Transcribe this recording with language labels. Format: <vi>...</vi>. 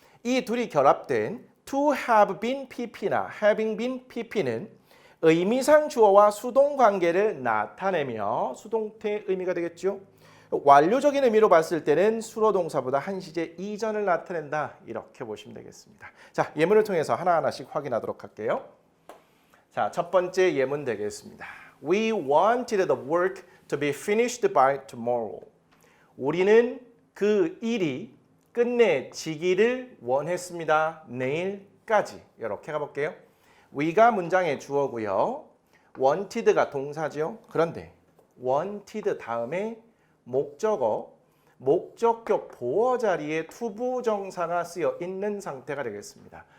<ko>이 둘이 결합된 to have been pp나 having been pp는 의미상 주어와 수동 관계를 나타내며 수동태의 의미가 되겠죠. 완료적인 의미로 봤을 때는 수로동사보다 한 시제 이전을 나타낸다 이렇게 보시면 되겠습니다. 자, 예문을 통해서 하나하나씩 확인하도록 할게요. 자, 첫 번째 예문 되겠습니다.</ko> <en>We wanted the work to be finished by tomorrow.</en> <ko>우리는 그 일이 끝내지기를 원했습니다. 내일까지. 이렇게 가볼게요. we가 문장의 주어고요. wanted가 동사죠. 그런데 wanted 다음에 목적어, 목적격 보어 자리에 투부정사가 쓰여 있는 상태가 되겠습니다.</ko>